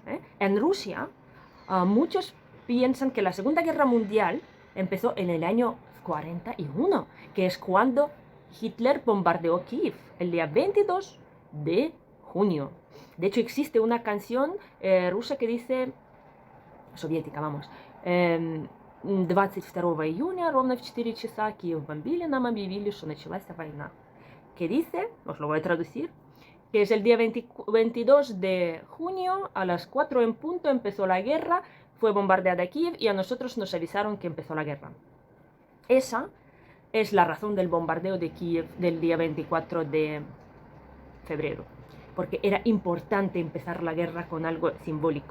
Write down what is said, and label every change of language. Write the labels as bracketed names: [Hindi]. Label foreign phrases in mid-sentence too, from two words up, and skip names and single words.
[Spanish] En Rusia, muchos piensan que la Segunda Guerra Mundial empezó en el año 41, que es cuando Hitler bombardeó Kiev, el día 22 de junio. De hecho, existe una canción rusa que dice, soviética, vamos, [Russian] 22 июня, ровно в 4 часа, Киев бомбили, нам объявили, что началась война. [Spanish] Que dice, os lo voy a traducir, que es el día 22 de junio, a las 4 en punto empezó la guerra, fue bombardeada Kiev y a nosotros nos avisaron que empezó la guerra. Esa es la razón del bombardeo de Kiev del día 24 de febrero, porque era importante empezar la guerra con algo simbólico.